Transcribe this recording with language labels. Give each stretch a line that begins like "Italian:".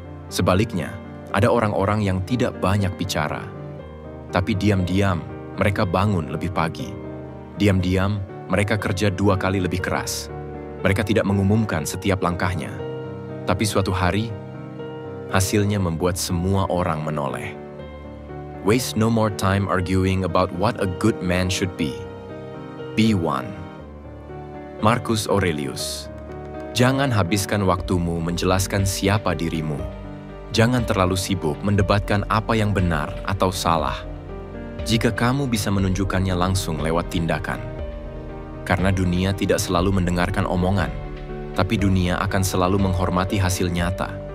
Indonesian: Sebaliknya, ada orang-orang yang tidak banyak bicara, tapi diam-diam mereka bangun lebih pagi. Diam-diam mereka kerja 2 kali lebih keras. Mereka tidak mengumumkan setiap langkahnya, tapi suatu hari, hasilnya membuat semua orang menoleh.
English: Waste no more time arguing about what a good man should be. Be one. Marcus Aurelius.
Indonesian: Jangan habiskan waktumu menjelaskan siapa dirimu. Jangan terlalu sibuk mendebatkan apa yang benar atau salah. Jika kamu bisa menunjukkannya langsung lewat tindakan. Karena dunia tidak selalu mendengarkan omongan, tapi dunia akan selalu menghormati hasil nyata.